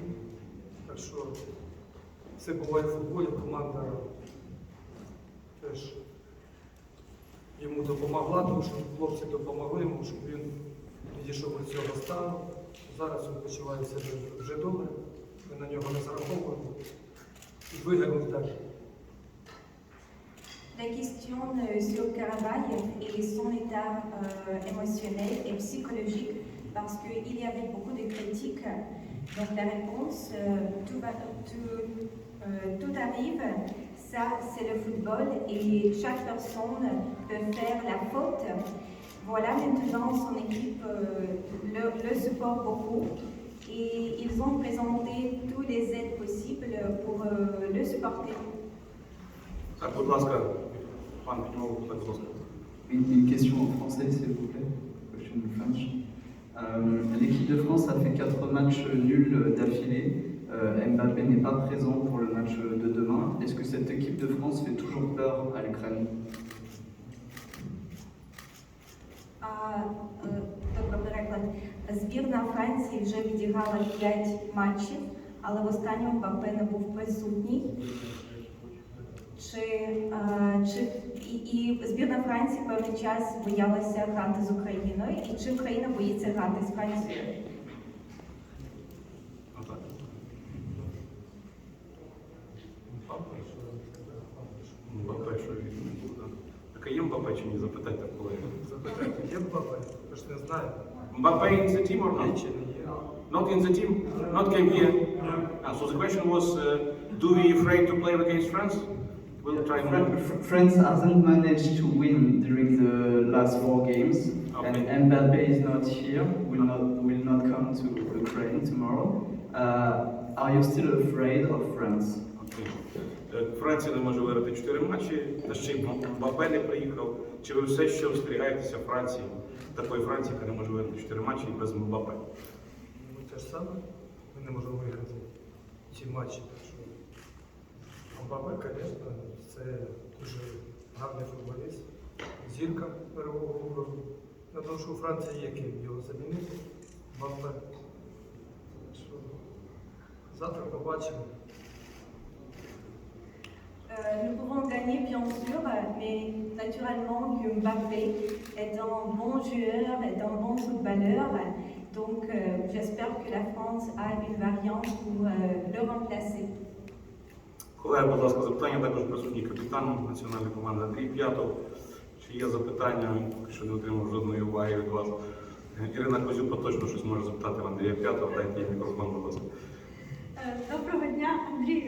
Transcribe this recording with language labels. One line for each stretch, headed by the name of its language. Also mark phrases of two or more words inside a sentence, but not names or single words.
Ukrainian: Так що все буває в футболі, команда теж йому допомогла, тому що хлопці допомогли йому, щоб він підійшов до цього стану. Зараз він почуває себе вже добре, ми на нього не зараховуємо і виграємо далі.
French: La question sur Karavayev et son état émotionnel et psychologique, parce qu'il y avait beaucoup de critiques. Donc la réponse, tout arrive. ça c'est le football et chaque personne peut faire la faute. Voilà, maintenant son équipe le supporte beaucoup et ils ont présenté tous les aides possibles pour le supporter.
Ukrainian: Так, будь ласка, пан піднімав, так, будь ласка.
French: Une question en français, s'il vous plaît.
English: Question in French.
French: L'équipe de France a fait 4 matchs nuls d'affilée. Mbappé n'est pas présent pour le match de demain. Est-ce que cette équipe de France fait toujours peur à l'Ukraine?
Ukrainian: Добре, переклад. Збірна Франції вже відіграла 5 матчів, але в останньому Мбаппе не був присутній. І збірна Франції певний час боялася грати з Україною, і чи Україна боїться грати з Францією? Отак. Мбаппе, що він буде. Так а є Мбаппе чи ні? Запитайте, колеги. Запитайте, є Мбаппе? Ви ж не знаєте.
English: Mbappe in the team or
Ukrainian: Є
English: not?
Ukrainian: чи не є?
English: Not in the team? Not came here? So the question was, do we afraid to play against France? We'll try and France hasn't managed to win during the last 4 games, Okay. and Mbappé is not here. Will not come to Ukraine tomorrow. Are you still afraid of France?
Ukrainian: Окей. Франція не може виграти 4 матчі, та ще й Мбаппе не приїхав. Чи ви все ще остерігаєтеся Франції? Такої Франції, яка не може виграти 4 матчі і без Мбаппе? Ну, те ж саме. Ми не можемо виграти ці матчі. Так що Мбаппе, звісно, це дуже гарний футболіст, зірка
Russian: первого уровня.
Ukrainian: Я думаю, що у Франції є ким його замінити. Мбаппе. Так що завтра побачимо.
French: Nous pouvons gagner bien sûr, mais naturellement que Mbappé est un bon joueur, est un bon footballeur. Donc j'espère que la France a une variante pour le remplacer.
Ukrainian: Колеги, будь ласка, запитання також присутній капітан національної команди Андрій П'ятов. Чи є запитання, поки що не отримав жодної уваги від вас. Ірина Козюба точно щось може запитати в Андрія П'ятова. Дайте їй мікрофон, будь ласка. Доброго дня, Андрію.